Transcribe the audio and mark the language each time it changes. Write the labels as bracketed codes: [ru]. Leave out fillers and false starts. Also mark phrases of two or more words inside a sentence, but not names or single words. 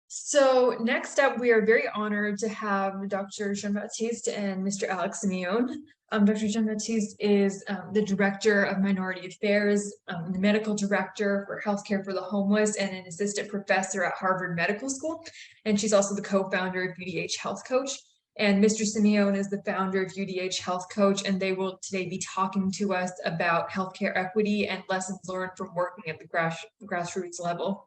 [en] So next up, we are very honored to have Dr. Jean-Baptiste and Mr. Alix Simeone. Dr. Jean-Baptiste is the Director of Minority Affairs, the Medical Director for Healthcare for the Homeless, and an Assistant Professor at Harvard Medical School. And she's also the co-founder of UDH Health Coach. And Mr. Simeone is the founder of UDH Health Coach, and they will today be talking to us about healthcare equity and lessons learned from working at the grassroots level.